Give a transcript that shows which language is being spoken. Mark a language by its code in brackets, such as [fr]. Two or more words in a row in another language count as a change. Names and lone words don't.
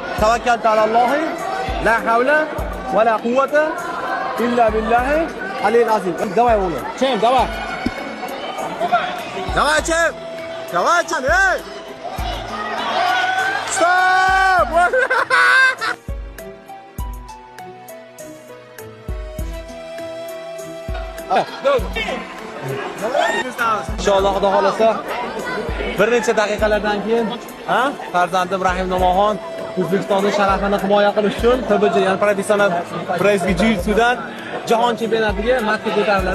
[ar] توكلت على الله لا حول ولا قوة إلا بالله العلي العظيم. [uz] Давай o'g'lim. Chem, [ru] давай. Давай, Chem. Давай, Chem. Ey! Stop! [uz] Inshaalloh xudo xolasa bir necha daqiqalardan keyin farzandim Rahim Nomoxon O'zbekistonning sharafini himoya qilish uchun PBJ, ya'ni professional Brazil Jiu-Jitsudan jahon chempionatiga markaz ko'tariladi.